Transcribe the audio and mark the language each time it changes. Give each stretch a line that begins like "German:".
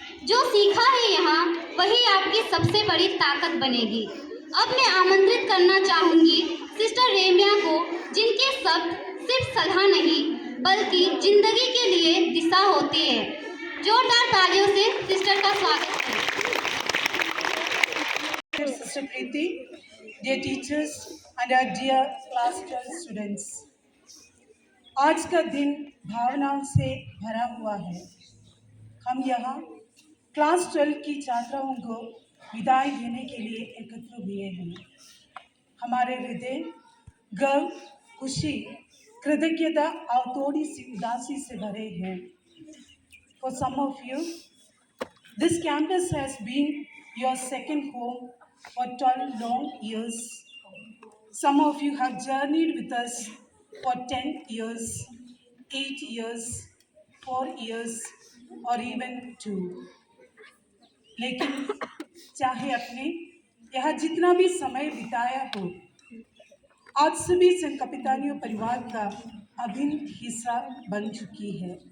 Hindi: जो सीखा है यहाँ वही आपकी सबसे बड़ी ताकत बनेगी। अब मैं आमंत्रित करना चाहूँगी सिस्टर रेमिया को, जिनके शब्द सिर्फ सलाह नहीं बल्कि जिंदगी के लिए दिशा होती है। जोरदार तालियों से सिस्टर का स्वागत करें।
English: Dear Sister Preeti, dear teachers and our dear class 12 students,
Hindi: आज का दिन भावनाओं से भरा हुआ है। हम यहाँ क्लास 12 की छात्राओं को विदाई देने के लिए एकत्र हुए हैं। हमारे हृदय गर्व, खुशी, कृतज्ञता और थोड़ी सी उदासी से भरे हैं।
English: For some of you, this campus has been your second home for 12 long years. Some of you have journeyed with us for 10 years, 8 years, 4 years, or even 2.
Hindi: लेकिन चाहे अपने यहाँ जितना भी समय बिताया हो, आज सभी संत कपितानियों परिवार का अभिन्न हिस्सा बन चुकी है।